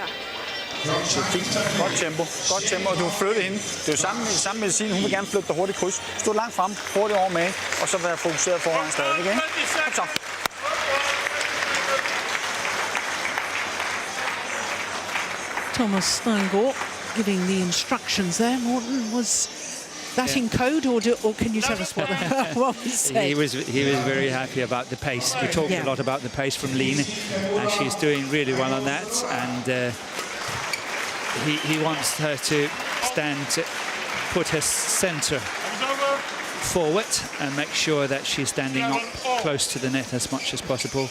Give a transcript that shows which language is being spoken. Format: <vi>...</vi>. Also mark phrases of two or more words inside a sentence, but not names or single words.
<da>Godt tempo, og du har flyttet hende. Det er jo samme medicin. Hun vil gerne flytte dig hurtigt kryds. Stå langt frem, hurtigt over med, og så være fokuseret foran stadigvæk, ikke? Kom så.</da> <en>Thomas Steingård giving the instructions there. Morten, was that in code, or can you tell us what was said? He was very happy about the pace. We talked a lot about the pace from Line, and she's doing really well on that. And he wants her to put her centre forward and make sure that she's standing up close to the net as much as possible.</en>